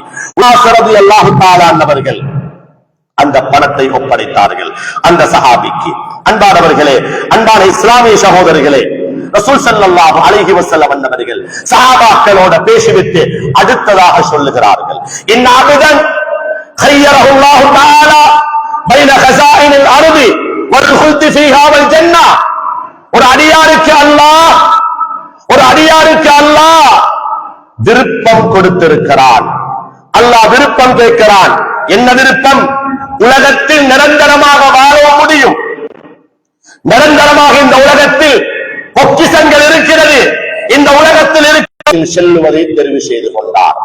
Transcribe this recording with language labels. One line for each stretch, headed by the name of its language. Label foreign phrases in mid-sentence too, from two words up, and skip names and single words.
Tamil: உனாஸ்
Arabic: رضي الله تعالى عنه
Tamil: அந்த பணத்தை ஒப்படைத்தார்கள் அந்த சஹாபிக்கு. அன்பானவர்களே, அன்பான இஸ்லாமிய சகோதரர்களே, ரசூல்
Arabic: صلى الله عليه وسلم
Tamil: அவர்கள் சஹாபாக்களோட பேசிவிட்டு அடுத்ததாக சொல்லுகிறார்கள்,
Arabic: إن عبدا خيره الله تعالى بين خزائن الارض والخلد فيها والجنة.
Tamil: ஒரு அடியாருக்கு அல்லாஹ் விருப்பம் கொடுத்திருக்கிறான். அல்லாஹ் விருப்பம் கேட்கிறான். என்ன விருப்பம்? உலகத்தில் நிரந்தரமாக வாழ முடியும், நிரந்தரமாக இந்த உலகத்தில் பொக்கிஷங்கள் இருக்கிறது, இந்த உலகத்தில் செல்லுவதை தெரிவு செய்து கொண்டார்.